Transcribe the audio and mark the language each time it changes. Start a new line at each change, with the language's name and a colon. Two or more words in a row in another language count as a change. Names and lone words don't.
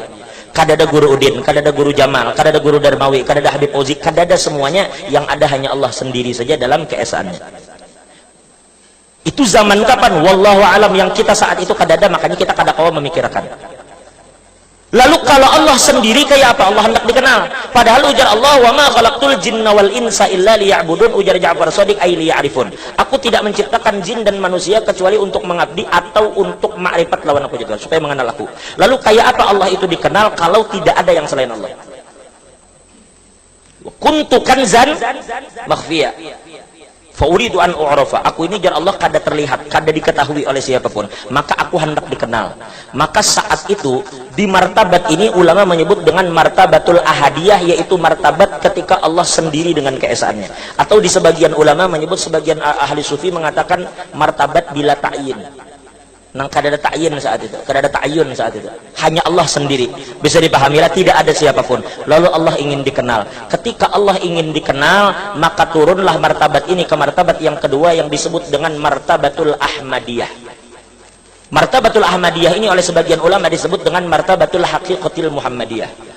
Banjar: Kadada guru Udin, kadada guru Jamal, kadada guru Darmawi, kadada Habib Ozi, kadada semuanya, yang ada hanya Allah sendiri saja dalam keesaannya. Itu zaman kapan?
Arabic: والله أعلم.
Banjar: Yang kita saat itu kadada, makanya kita kadakawa memikirkan. Lalu kalau Allah sendiri kayak apa? Allah hendak dikenal. Padahal ujar Allah,
Arabic: وما خلقت الجن والإنس إلا ليعبدون,
Banjar: ujar Ja'far Shadiq
Arabic: أي ليعرفون.
Indonesian: Aku tidak menciptakan jin dan manusia kecuali untuk mengabdi atau untuk ma'rifat lawan aku juga, supaya mengenal aku. Lalu kayak apa Allah itu dikenal kalau tidak ada yang selain Allah?
Arabic: كنت كنزا مخفيا فأردت أن أعرف.
Banjar: Aku ini jar Allah kada terlihat, kada diketahui oleh siapapun, maka aku hendak dikenal.
Indonesian: Maka saat itu di martabat ini ulama menyebut dengan
Arabic: مرتبة الأحدية,
Indonesian: yaitu martabat ketika Allah sendiri dengan keesaannya. Atau di sebagian ulama menyebut, sebagian ahli sufi mengatakan martabat
Arabic: بلا تعيين.
Banjar: Nang kada ada ta'yin saat itu, kada ada ta'yun saat itu.
Indonesian: Hanya Allah sendiri. Bisa dipahamilah, tidak ada siapapun. Lalu Allah ingin dikenal. Ketika Allah ingin dikenal, maka turunlah martabat ini ke martabat yang kedua yang disebut dengan
Arabic: مرتبة الأحمدية. مرتبة الأحمدية
Indonesian: ini oleh sebagian ulama disebut dengan
Arabic: مرتبة الحقيقة المحمدية.